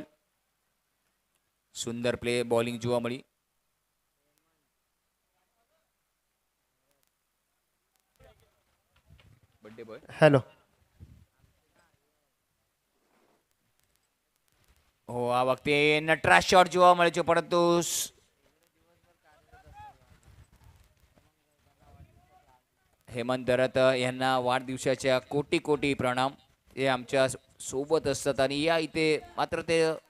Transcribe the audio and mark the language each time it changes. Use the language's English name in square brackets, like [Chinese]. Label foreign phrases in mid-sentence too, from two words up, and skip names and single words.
[Gujarati] સુંદર [English] play bowling [Gujarati] જોવા મળી. हेलो. આ વખતે નટરાજ શોટ જોવા મળે છે પરંતુ [Marathi] हेमंत दरत यांना वाढदिवसाच्या कोटी कोटी प्रणाम. हे आमच्या सोबत असतात आणि या इथे मात्र ते